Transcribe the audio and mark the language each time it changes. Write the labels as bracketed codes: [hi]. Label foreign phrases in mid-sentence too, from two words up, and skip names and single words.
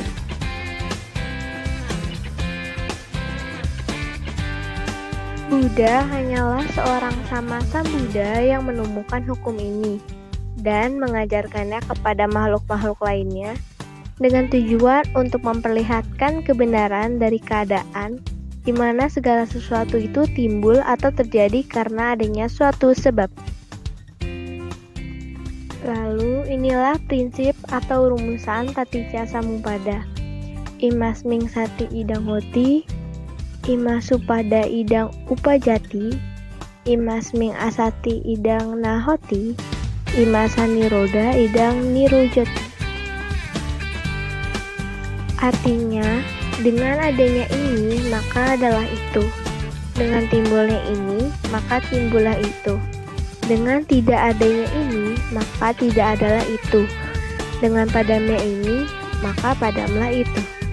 [id] Buddha hanyalah seorang Sammasambuddha yang menemukan hukum ini dan mengajarkannya kepada makhluk-makhluk lainnya dengan tujuan untuk memperlihatkan kebenaran dari keadaan di mana segala sesuatu itu timbul atau terjadi karena adanya suatu sebab. Lalu inilah prinsip atau rumusan Paticca Samuppada. [pi] Imasming sati idang hoti, imasupada idang upajati, imasming asati idang nahoti, imasaniroda idang nirujati. [id] Artinya, dengan adanya ini, maka adalah itu. Dengan timbulnya ini, maka timbullah itu. Dengan tidak adanya ini, maka tidak adalah itu. Dengan padamnya ini, maka padamlah itu.